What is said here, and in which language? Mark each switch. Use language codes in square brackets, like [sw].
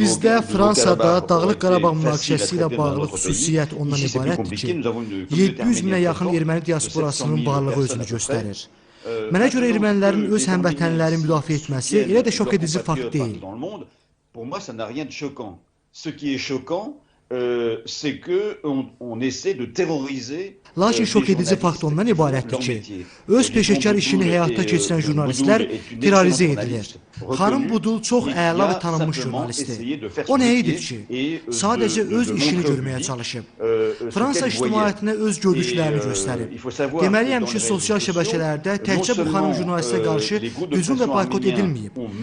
[az] Bizdə Fransada Dağlıq Qarabağ münaqişəsi ilə bağlı xüsusiyyət ondan ibarətdir ki, 700 minə yaxın erməni diasporasının varlığı özünü göstərir. Mənə görə ermənilərin öz həmvətənlərini müdafiə etməsi elə də şok edici fakt deyil. [fr] Pour moi, ça n'a rien de choquant. Ce qui est choquant, c'est qu'on essaie de terroriser. [az] Lakin şok edici fakt ondan ibarətdir ki, öz peşəkar işini həyata keçirən jurnalistlər terrorizə edilir. Xanım Budul çox əla və tanınmış jurnalistdir. O nə edir ki, sadəcə öz işini görməyə çalışıb. Fransa ictimaiyyətinə öz gördüklərini göstərib. Deməliyəm ki, sosial şəbəkələrdə təkcə bu xanım jurnalistə qarşı hücum və boykot edilməyib.